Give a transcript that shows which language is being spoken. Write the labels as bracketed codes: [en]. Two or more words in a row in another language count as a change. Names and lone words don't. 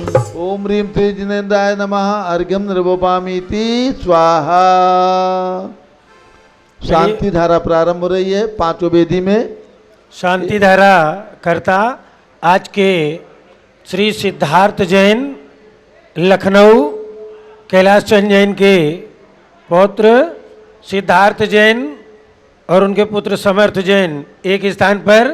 [sa] ओम ह्रीं श्री जिनेन्द्राय नमः अर्घ्यं निर्वपामीति स्वाहा। [hi] शांति धारा प्रारंभ हो रही है 5 वेदी में। शांति धारा करता आज के श्री सिद्धार्थ जैन लखनऊ कैलाश चंद जैन के पौत्र सिद्धार्थ जैन और उनके पुत्र समर्थ जैन एक स्थान पर।